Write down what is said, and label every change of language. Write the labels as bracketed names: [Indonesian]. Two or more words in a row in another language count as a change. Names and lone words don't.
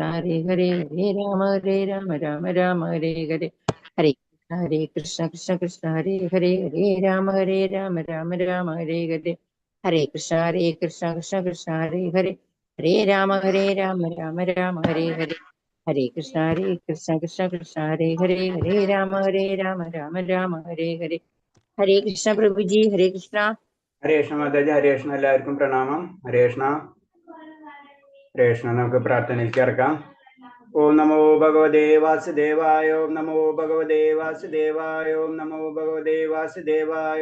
[Sanskrit] ഹരേ ഹരേ ഹരേ രാമ രാമ രാമ ഹരേ ഹരേ ഹരേ കൃഷ്ണ കൃഷ്ണ ഹരേ ഹരേ ഹരേ രാമ രാമ രാമ ഹരേ ഹരേ ഹരേ കൃഷ്ണ കൃഷ്ണ കൃഷ്ണ ഹരേ ഹരേ ഹരേ രാമ രാമ രാമ ഹരേ ഹരേ ഹരേ കൃഷ്ണ കൃഷ്ണ കൃഷ്ണ ഹരേ ഹരേ ഹരേ രാമ രാമ രാമ ഹരേ ഹരേ ഹരേ കൃഷ്ണ പ്രഭുജി ഹരേ കൃഷ്ണ. [Malayalam] ഹരേ കൃഷ്ണ മാതാജി. ഹരേ കൃഷ്ണ. എല്ലാവർക്കും പ്രണാമം. ഹരേ കൃഷ്ണ. ഹരേ കൃഷ്ണ. നമുക്ക് പ്രാർത്ഥനയിലേക്ക് ഇറക്കാം. [Sanskrit] ഓം നമോ ഭഗവതേ വാസുദേവായ. ഓം നമോ ഭഗവതേ വാസുദേവായ. ഓം നമോ ഭഗവതേ വാസുദേവായ.